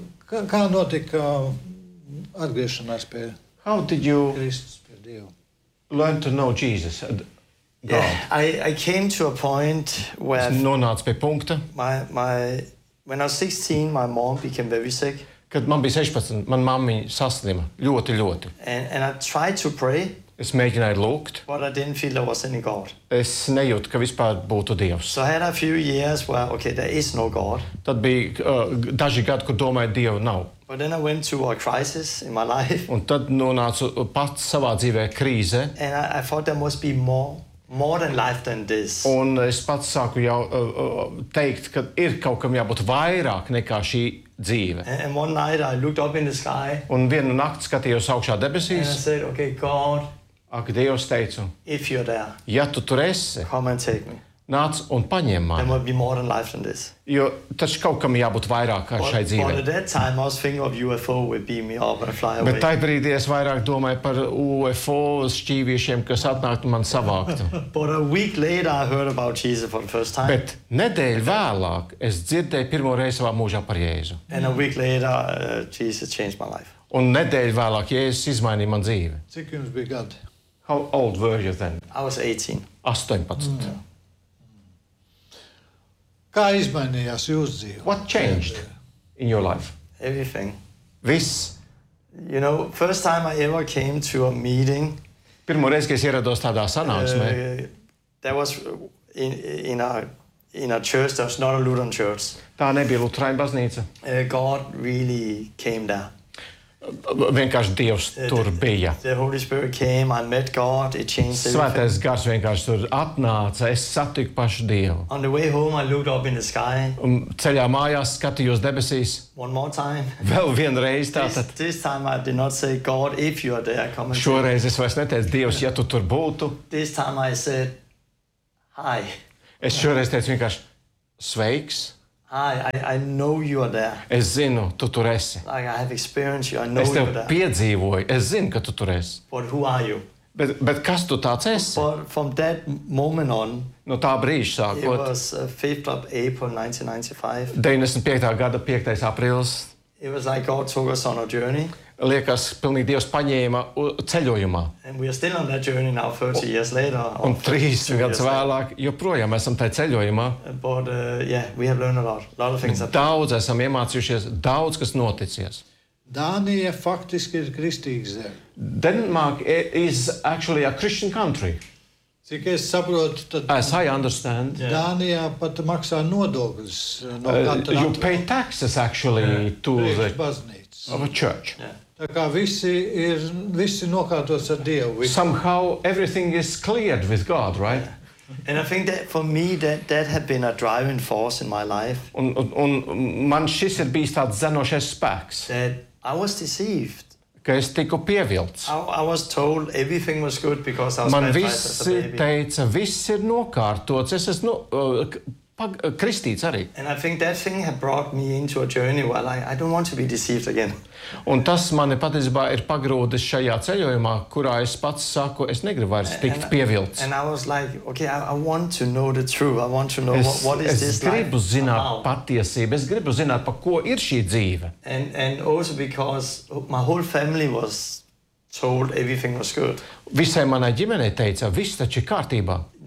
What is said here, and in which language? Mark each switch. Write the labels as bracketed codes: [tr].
[lv] Kā notika atgriešanās pie Kristus? [en] How did you learn to know Jesus, God? Yeah, I came to a point where [lv] es nonācu pie punkta. [en] When I was 16, my mom became very sick. [lv] Kad man bija 16, man mammiņa saslima ļoti, ļoti. [en] And I tried to pray. [lv] Es mēģināju lūgt. [en] But I didn't feel there was any God. [lv] Es nejūtu, ka vispār būtu Dievs. [en] So I had a few years where, okay, there is no God. [lv] Tad bija daži gadi, kur domāju, Dievu nav. [en] But then I went to a crisis in my life. [lv] Un tad nonācu pats savā dzīvē krīze. [en] And I thought there must be more than life than this. [lv] Un es pats sāku jau teikt, ka ir kaut kam jābūt vairāk nekā šī dzīve. [en] And one night I looked up in the sky. [lv] Un vienu nakti skatījos augšā debesīs. [en] And I said, okay, God. [lv] Ak, Dievs teicu, [en] if you're there, [lv] ja tu tur esi, [en] come and take me. [lv] Nāc un paņem mani. [en] There will be more than life than this. [lv] Jo taču kaut kam jābūt vairāk kā šai dzīvei. [en] But at that time, I was thinking of UFO would be me or fly away. [lv] Bet tajā brīdī es vairāk domāju par UFO šķīviešiem, kas atnāktu man savāktu. [en] But a week later, I heard about Jesus for the first time. [lv] Bet nedēļu vēlāk es dzirdēju pirmo reizi savā mūžā par Jēzu. [en] And a week later, Jesus changed my life. [lv] Un nedēļu vēlāk Jēzus izmainīja man dzīvi. Cik jums bija gadi? [en] How old were you then? I was 18. 18. Mm. [lv] Kā izmainījās jūsu dzīve? [en] What changed in your life? Everything. [lv] Viss. [en] You know, first time I ever came to a meeting. [lv] Pirmo reizi, kad es ierados tādā sanāksmē. [en] That was in a church, that was not a Lutheran church. [lv] Tā nebija Lutheran baznīca. [en] God really came there. [lv] vienkārši Dievs tur bija. Svētais Gars vienkārši tur atnāca, es satiku pašu Dievu. [en] On the way home I looked up in the sky. [lv] Un ceļā mājās skatījos debesīs. [en] One more time. [lv] Vēl vienreiz tātad. [en] This time I did not say God if you are there come. [lv] Šoreiz es vairs neteicu Dievs, ja tu tur būtu. [en] This time I said hi. [lv] Es šoreiz teicu vienkārši sveiks. [en] I know you are there. [lv] Es zinu, tu tur esi. [en] Like I have experienced you, I know [lv] es [en] you are there. [lv] Es piedzīvoju, es zinu, ka tu tur esi. [en] But who are you? [lv] Bet kas tu tāds esi? [en] But from that moment on, [lv] no tā brīža sākot, [en] it was 5th of April 1995. [lv] 95. Gada 5. aprils. [en] It was like God took us on a journey. [lv] Liekas, pilnīgi Dievs paņēma ceļojumā. [en] And we are still on that journey now 30 years later. [lv] Un 30 gadus vēlāk, joprojām esam tajā ceļojumā. [en] But yeah, we have learned a lot of things. [lv] Daudz esam iemācījušies, daudz kas noticies. Dānija faktiski ir kristīgs zem. [en] Denmark is actually a Christian country. [lv] Cik es saprotu, tad [en] as I understand. Yeah. [lv] Dānijā pat maksā nodokļus no katra. [en] You pay taxes actually to the of a church. Yeah. [lv] Tā kā visi nokārtos ar Dievu. Visi. [en] Somehow everything is cleared with God, right? Yeah. And I think that for me that had been a driving force in my life. [lv] Un man šis ir bijis tāds zenošais spēks. [en] That I was deceived. [lv] Ka es tiku pievilts. [en] I was told everything was good because I was [lv] man visi teica, viss ir nokārtots. Es esmu kristīts arī. [en] And I think that thing had brought me into a journey where I don't want to be deceived again. [lv] Un tas mani patiesībā ir pagrūdis šajā ceļojumā, kurā es pats saku, es negribu vairs tikt pievilts. [en] And I was like, okay, I want to know the truth. I want to know what is [lv] es [en] this life. [lv] Es gribu zināt [en] about. [lv] Patiesību. Es gribu zināt, par ko ir šī dzīve. [en] And also because my whole family was told everything was good. [lv] Visai manai ģimenei teica, viss taču ir kārtībā.